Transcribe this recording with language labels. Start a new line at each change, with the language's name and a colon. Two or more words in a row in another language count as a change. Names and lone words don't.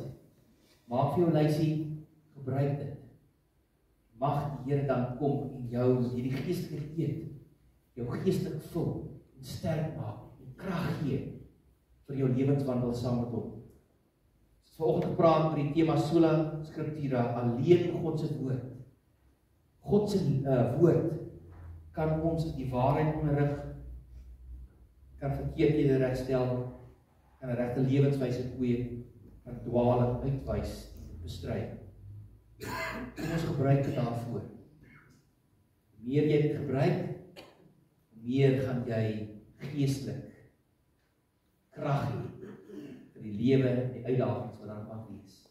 Afrikaans: Maak vir jou lysie, gebruik dit. Mag die Here dan kom en jou met hierdie geestelike eet, jou geestelik vul en sterk maak. Krag gee vir jou lewenswandel saam met hom. Ons het vanoggend gepraat oor die tema
Latin: sola scriptura,
Afrikaans: alleen God se woord. God se woord kan ons in die waarheid onderrig, kan verkeerdhede regstel, kan 'n regte lewenswyse kweek, kan dwaaling uitwys en bestry. Kom ons gebruik dit daarvoor. Hoe meer jy dit gebruik, hoe meer gaan jy geestelik krag hê vir die lewe en die uitdagings wat daar mag wees.